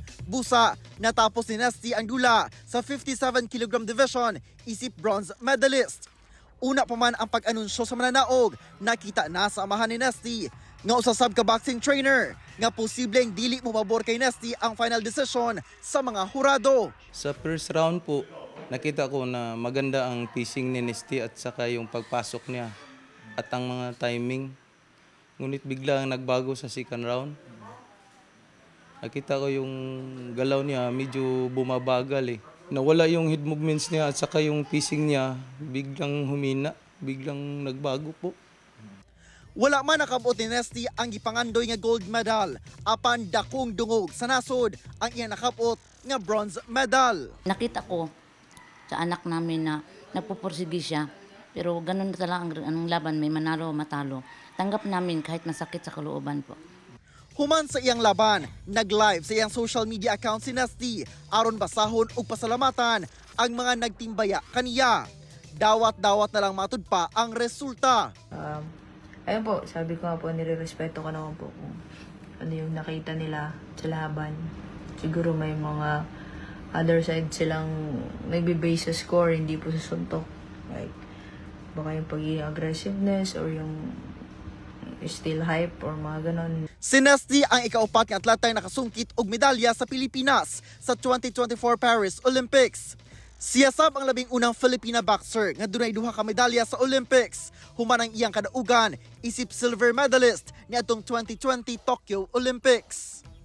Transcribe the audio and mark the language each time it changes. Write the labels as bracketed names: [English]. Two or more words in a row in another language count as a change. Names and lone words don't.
[Cebuano] Busa, natapos ni Nesty ang dula sa 57 kg division, isip [English] bronze medalist. [Cebuano] Una pa man ang pag-anunsyo sa mananaog, nakita na sa amahan ni Nesty nga usasab ka [English] boxing trainer [Cebuano] nga posibleng dili mababor kay Nesty ang [English] final decision [Cebuano] sa mga hurado. [Filipino] Sa [English] first round [Filipino] po, nakita ko na maganda ang pacing ni Nesty at saka yung pagpasok niya at ang mga timing. Ngunit biglang nagbago sa [English] second round. [Filipino] Nakita ko yung galaw niya medyo bumabagal eh. Nawala yung [English] head movements [Filipino] niya at saka yung pacing niya biglang humina, biglang nagbago po. [Cebuano] Wala man nakabot ni Nesty ang gipangandoy nga [English] gold medal, [Cebuano] apan dakong dungog sa nasod ang iyang nakabot nga [English] bronze medal. [Filipino] Nakita ko sa anak namin na nagpupursige siya, pero ganun talaga ang laban, may manalo matalo. Tanggap namin kahit masakit sa kalooban po. [Cebuano] Human sa iyang laban, nag-live sa iyang [English] social media account [Cebuano] si Nesty aron basahon ug pasalamatan ang mga nagtimbaya kaniya. Dawat-dawat na lang matud pa ang resulta. [Filipino] Ayun po, sabi ko nga po, nire-respeto ko naman po kung ano yung nakita nila sa laban. Siguro may mga [English] other side [Filipino] silang nagbe-base sa score, hindi po sa suntok. Like, baka yung pagiging aggressiveness or yung [English] still hype [Filipino] or mga ganon. [Cebuano] Si Nesty ang ikaupat nga atletang nakasungkit og medalya sa Pilipinas sa 2024 Paris Olympics. Siya sab ang labing unang Filipina boxer nga dunay duha ka medalya sa Olympics. Human ang iyang kadaugan, isip [English] silver medalist [Cebuano] niadtong 2020 Tokyo Olympics.